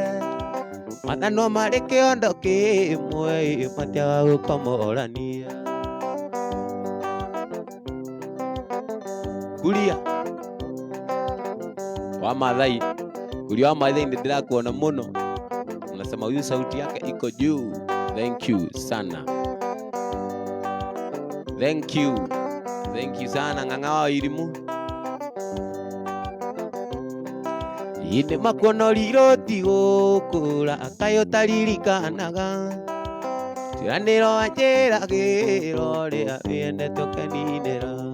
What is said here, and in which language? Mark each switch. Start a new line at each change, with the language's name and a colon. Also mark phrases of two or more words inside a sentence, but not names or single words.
Kikuyu: Mathano marĩ kĩondo kĩmwe matiaga gũkomorania. Kuria wa Maathai ndĩrakuona mũno.
Swahili: Unasema huyu sauti yake iko juu.
English: Thank you sana. Thank you sana Ng'ang'a wa Wairimu.
Kikuyu: Ĩndĩ makuona ũrirũ ti gũkũra kaĩ ũtaririkanaga. Ciĩranĩro wanjĩragĩra ũrĩa wendete ũkeninĩra.